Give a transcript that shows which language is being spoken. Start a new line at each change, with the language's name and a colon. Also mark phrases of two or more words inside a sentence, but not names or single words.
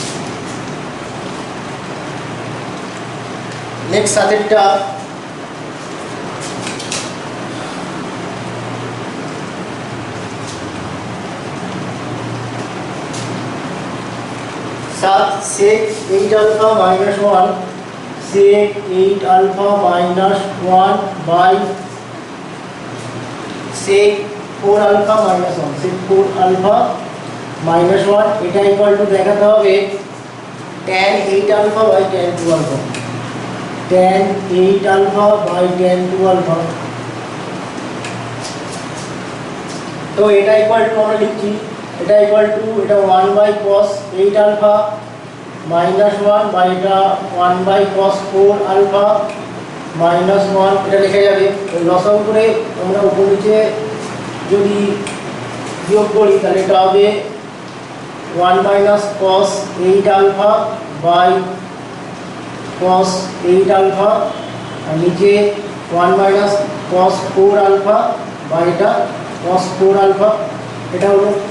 English: নেক্সট সাতেরটা 7 sec 8 alpha minus 1 sec 8 alpha minus 1 by sec 4 alpha minus 1 sec 4 alpha minus 1
Bangla: এটা ইকুয়াল টু দেখাতে হবে
English: tan 8 alpha by tan 2 alpha tan 8 alpha by tan 2 alpha
Bangla: তো এটা
English: equal to
Bangla: আমরা লিখছি এটা
English: equal to
Bangla: এটা 1 বাই cos 8 আলফা মাইনাস 1 বাই এটা 1 বাই cos 4 আলফা মাইনাস 1 এটা লিখে যাবে লসাগু করে আমরা উপর নিচে যদি বিয়োগ করি তাহলে এটা হবে 1 মাইনাস cos 8 আলফা বাই cos 8 আলফা আর নিচে 1 মাইনাস cos 4 আলফা বাই এটা cos 4 আলফা এটা হলো